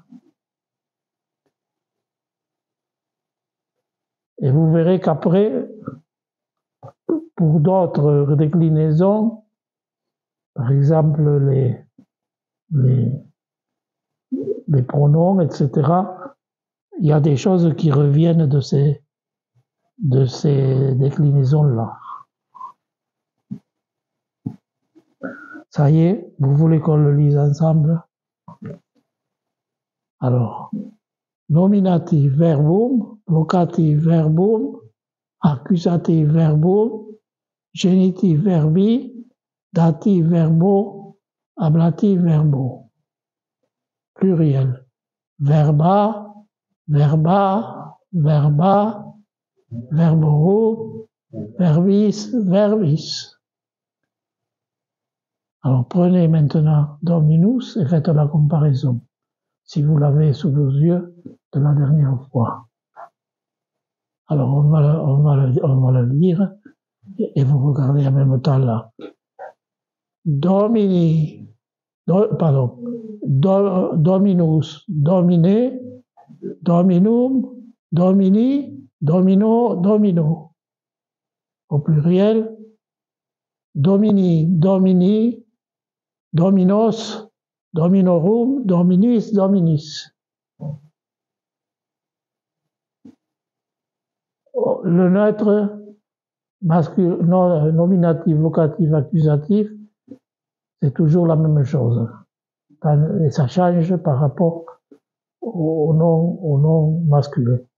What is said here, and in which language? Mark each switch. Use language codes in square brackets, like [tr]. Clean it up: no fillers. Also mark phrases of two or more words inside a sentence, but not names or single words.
[fr] Et vous verrez qu'après, pour d'autres déclinaisons, par exemple les pronoms, etc., il y a des choses qui reviennent de ces déclinaisons-là. Ça y est, vous voulez qu'on le lise ensemble? Alors, nominatif verbum, vocatif verbum, accusatif verbum, génitif verbi, datif verbo, ablatif verbo. Pluriel. [la] Verba, verba, verba, verborum, verbis, verbis. [fr] Alors prenez maintenant Dominus et faites la comparaison, si vous l'avez sous vos yeux, de la dernière fois. Alors on va le lire et vous regardez en même temps là. [la] Dominus, dominé, dominum, domini, domino, domino. [fr] Au pluriel, [la] domini, domini, dominos, dominorum, dominis, dominis. [fr] Le neutre, nominatif, vocatif, accusatif, c'est toujours la même chose. Et ça change par rapport au nom masculin.